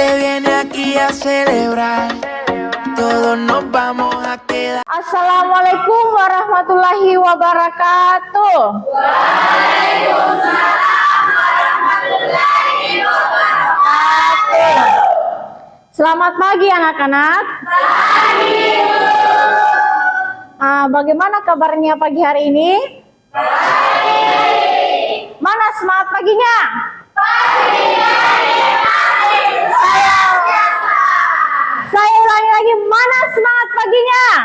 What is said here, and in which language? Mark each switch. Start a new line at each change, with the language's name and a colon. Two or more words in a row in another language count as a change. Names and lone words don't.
Spanish: viene aquí a celebrar, todos nos vamos a quedar.
Arabic: السلام عليكم ورحمة الله وبركاته. وعليكم السلام ورحمة الله وبركاته.
Indonesian: Selamat pagi anak-anak. Pagi. Bagaimana kabarnya pagi hari ini? Baik. Mana semangat paginya? Saya ulangi lagi, mana semangat paginya?